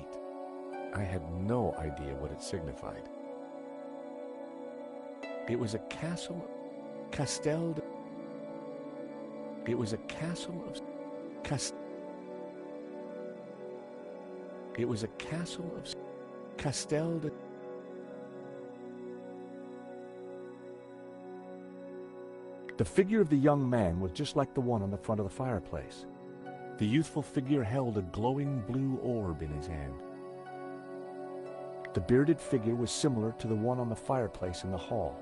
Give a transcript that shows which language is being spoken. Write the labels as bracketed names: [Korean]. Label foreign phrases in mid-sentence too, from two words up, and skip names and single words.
[English] I had no idea what it signified. It was a castle, [Romanian] Castel de... [English] It was a castle of... It was a castle of... [Romanian] Castel de... [English] The figure of the young man was just like the one on the front of the fireplace. The youthful figure held a glowing blue orb in his hand. The bearded figure was similar to the one on the fireplace in the hall.